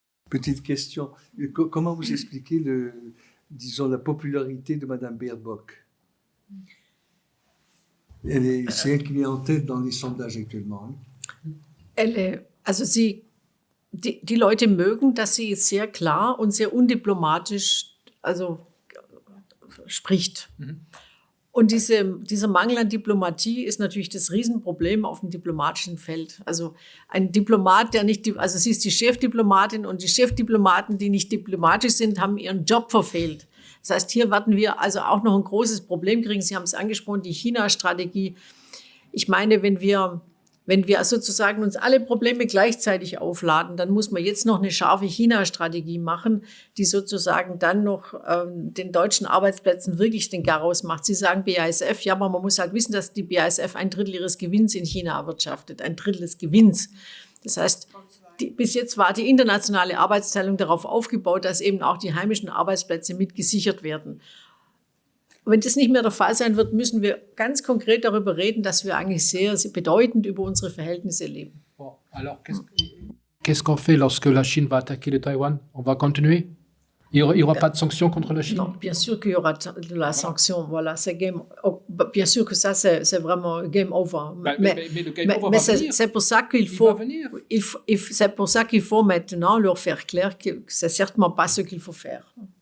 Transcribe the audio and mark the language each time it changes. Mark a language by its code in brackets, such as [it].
[fr] Petite question. Comment vous expliquez la popularité de Madame Baerbock? C'est elle qui vient en tête dans les sondages actuellement. Hein? [de] Die Leute mögen, dass sie sehr klar und sehr undiplomatisch spricht. Mhm. Und dieser Mangel an Diplomatie ist natürlich das Riesenproblem auf dem diplomatischen Feld. Also ein Diplomat, sie ist die Chefdiplomatin, und die Chefdiplomaten, die nicht diplomatisch sind, haben ihren Job verfehlt. Das heißt, hier werden wir also auch noch ein großes Problem kriegen. Sie haben es angesprochen, die China-Strategie. Ich meine, wenn wir sozusagen uns alle Probleme gleichzeitig aufladen, dann muss man jetzt noch eine scharfe China-Strategie machen, die sozusagen dann noch den deutschen Arbeitsplätzen wirklich den Garaus macht. Sie sagen BASF, ja, aber man muss halt wissen, dass die BASF 1/3 ihres Gewinns in China erwirtschaftet, 1/3 des Gewinns. Das heißt, bis jetzt war die internationale Arbeitsteilung darauf aufgebaut, dass eben auch die heimischen Arbeitsplätze mit gesichert werden. Wenn das nicht mehr der Fall sein wird, müssen wir ganz konkret darüber reden, dass wir eigentlich sehr, sehr bedeutend über unsere Verhältnisse leben. [fr] Bon, alors, qu'est-ce qu'on fait lorsque la Chine va attaquer le Taïwan? On va continuer? Il n'y aura pas de sanctions contre la Chine? Non, bien sûr qu'il y aura de la sanction. Voilà, c'est bien sûr que ça, c'est vraiment game over. Mais le game over va venir. C'est pour ça qu'il faut, c'est pour ça qu'il faut maintenant leur faire clair que c'est certainement pas ce qu'il faut faire.